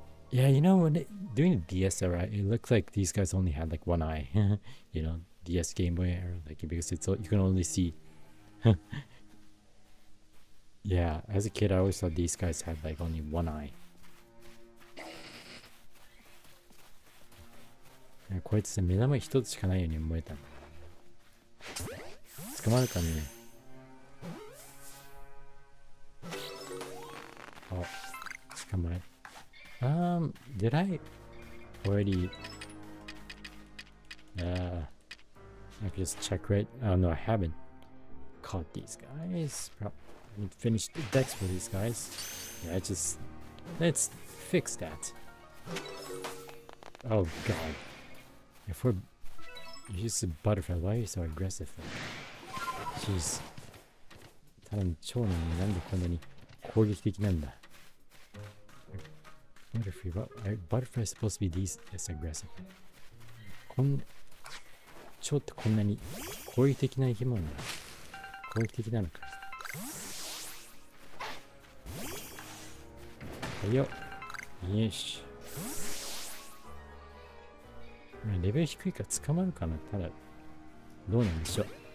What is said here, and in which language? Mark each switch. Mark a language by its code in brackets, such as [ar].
[en] Yeah, you know, doing the DS era, it looked like these guys only had like one eye. You know, DS Game Boy era, like because it's you can only see. Yeah, as a kid, I always thought these guys had like only one eye. [ja] こいつ目玉一つしかないように思えた。捕まるかね。捕まえ。 [en] Did I already? I could just check right. Oh no, I haven't caught these guys. I need to finish the decks for these guys. Yeah, let's fix that. Oh god. If we're use the butterfly, why are you so aggressive? Jeez. [ja] ただの蝶なのになんでこんなに攻撃的なんだ。 [en] Butterfly is supposed to be this aggressive. [ja] 蝶ってこんなに攻撃的な生き物だ。攻撃的なのか。はいよ。よし。レベル低いから捕まるかな。ただ、どうなんでしょう。